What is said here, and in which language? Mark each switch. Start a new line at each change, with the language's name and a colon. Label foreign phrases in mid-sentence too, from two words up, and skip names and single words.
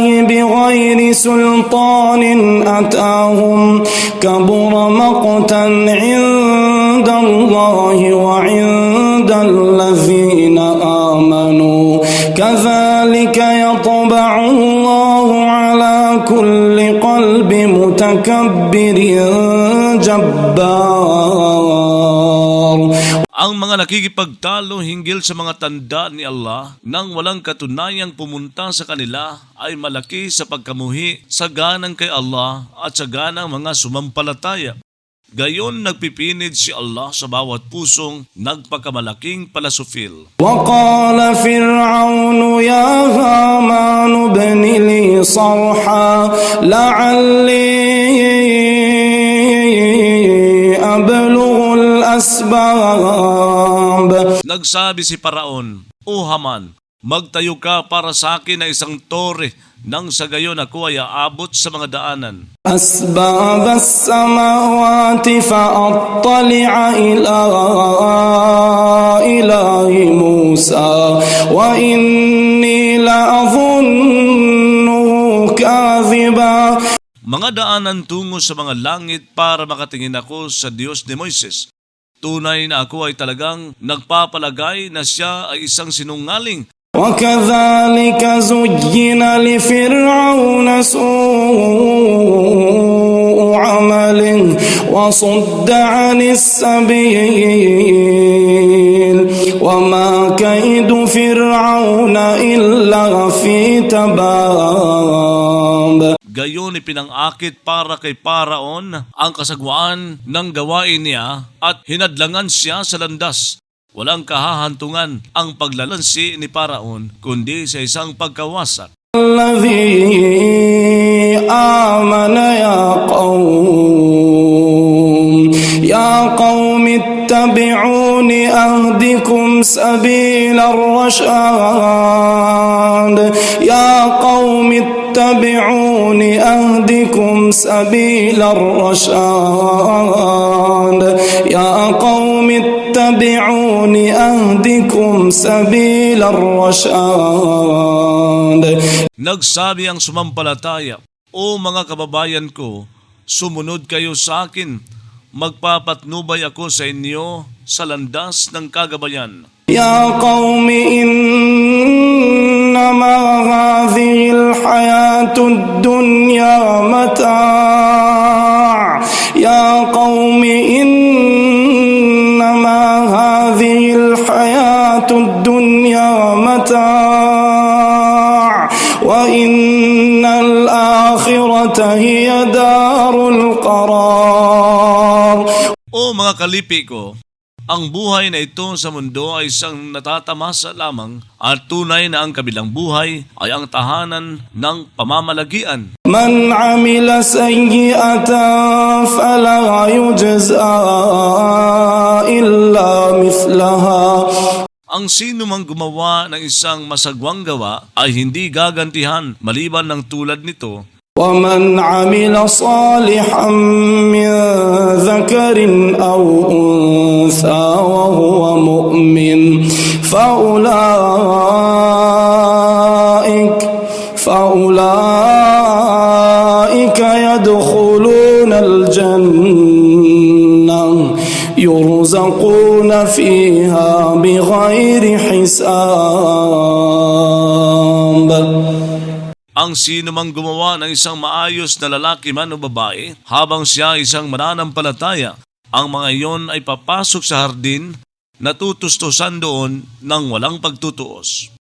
Arabic: بغير سلطان أتاهم كبر مقتا عند الله وعند الذين آمنوا كذلك يطبع الله على كل قلب متكبر جبار.
Filipino: Ang mga nakikipagtalo hinggil sa mga tanda ni Allah nang walang katunayang pumunta sa kanila ay malaki sa pagkamuhi sa ganang kay Allah at sa ganang mga sumampalataya. Gayon nagpipinid si Allah sa bawat pusong nagpakamalaking palasufil.
Arabic: وقال فرعون يا هامان ابن لي صرحا لعلي أبلغ الأسباب.
Filipino: Nagsabi si Paraon, O Haman, magtayo ka para sa akin na isang tore nang sa gayon ako ay aabot sa mga daanan.
Arabic: أسباب السماوات فأطلع إلى إله موسى وإني لأظنه كاذبا.
Filipino: Mga daanan tungo sa mga langit para makatingin ako sa Diyos ni Moises. Tunay na ako ay talagang nagpapalagay na siya ay isang sinungaling.
Arabic: وكذلك زين لفرعون سوء عمله وصد عن السبيل وما كيد فرعون إلا في تباب.
Filipino: Gayon ipinangakit para kay Paraon ang kasagwaan ng gawain niya at hinadlangan siya sa landas. Walang kahahantungan ang paglalansi ni Paraon kundi sa isang pagkawasak.
Arabic: الذي آمن يا قوم اتبعون أهدكم سبيل الرشاد يا قوم اتبعون أهدكم سبيل الرشاد يا قوم اتبعون أهدكم سبيل الرشاد.
Filipino: Nagsabi ang sumampalataya, O mga kababayan ko, sumunod kayo sa akin, magpapatnubay ako sa inyo sa landas ng kagabayan.
Arabic: يا قوم إنما هذه الحياة الدنيا متاع يا قوم إنما هذه الحياة الدنيا متاع وإن الآخرة هي دار القرار.
Filipino: O mga kalipi ko, ang buhay na ito sa mundo ay isang natatamasa lamang at tunay na ang kabilang buhay ay ang tahanan ng pamamalagian.
Arabic: من عمل سيئة فلا يجزى إلا مثلها.
Filipino: Ang sino mang gumawa ng isang masagwang gawa ay hindi gagantihan maliban ng tulad nito.
Arabic: ومن عمل صالحا من ذكر أو أنثى وهو مؤمن فأولئك يدخلون الجنة يرزقون فيها بغير حساب.
Filipino: Ang sino mang gumawa ng isang maayos na lalaki man o babae, habang siya isang mananampalataya, ang mga iyon ay papasok sa hardin na tutustusan doon ng walang pagtutuos.